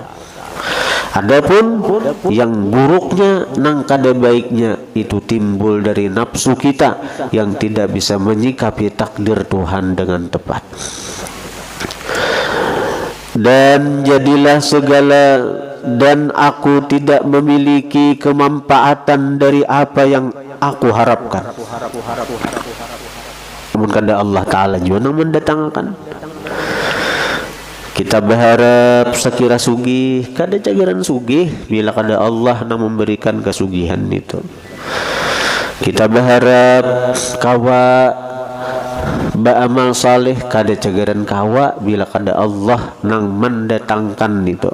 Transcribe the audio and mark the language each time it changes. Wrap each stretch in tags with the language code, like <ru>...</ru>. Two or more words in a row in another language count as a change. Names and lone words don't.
<bjn>Adapun yang buruknya nang kada baiknya itu timbul dari nafsu kita yang tidak bisa menyikapi takdir Tuhan dengan tepat.</bjn> <id>Dan jadilah segala, dan aku tidak memiliki kemanfaatan dari apa yang aku harapkan.</id> <bjn>Namun kada Allah Ta'ala juga yang mendatangkan. Kita berharap sekira sugih, kada cagaran sugih bila kada Allah yang memberikan kesugihan itu. Kita berharap kawa beramal saleh, kada cagaran kawa bila kada Allah yang mendatangkan itu.</bjn>